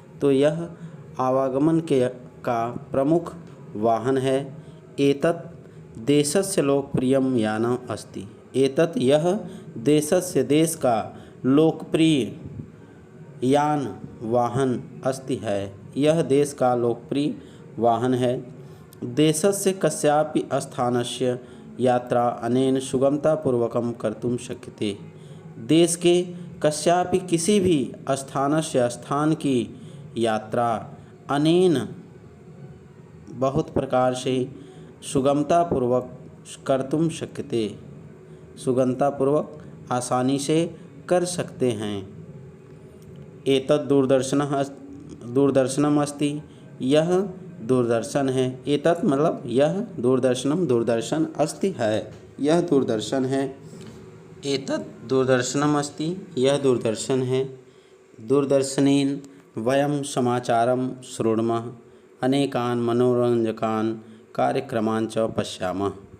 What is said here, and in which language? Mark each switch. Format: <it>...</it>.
<hi>तो यह आवागमन के का प्रमुख वाहन है।</hi> <sa>एतत् देशस्य लोकप्रियम यानम अस्ति,</sa> <hi>एतत् यह देशस्य देश का लोकप्रिय यान वाहन अस्ति है, यह देश का लोकप्रिय वाहन है।</hi> <sa>देशस्य कस्यापि स्थानस्य यात्रा अनेन सुगमतापूर्वकं कर्तुं शक्यते।</sa> <hi>देश के कस्यापि किसी भी स्थान की यात्रा अनेन बहुत प्रकार से</hi> <sa>सुगमतापूर्वक कर्तुं शक्यते,</sa> <hi>सुगमतापूर्वक आसानी से कर सकते हैं।</hi> <sa>एतत् दूरदर्शनम अस्ति,</sa> <hi>यह दूरदर्शन है। एतत् मतलब यह, दूरदर्शनम दूरदर्शन, अस्ति है, यह दूरदर्शन है।</hi> <sa>एतत् दूरदर्शनम अस्ति,</sa> <hi>यह दूरदर्शन है।</hi> <sa>दूरदर्शनेन वयं समाचारं शृणुमः, अनेकान् मनोरंजकान् कार्यक्रमान् च पश्यामः।</sa>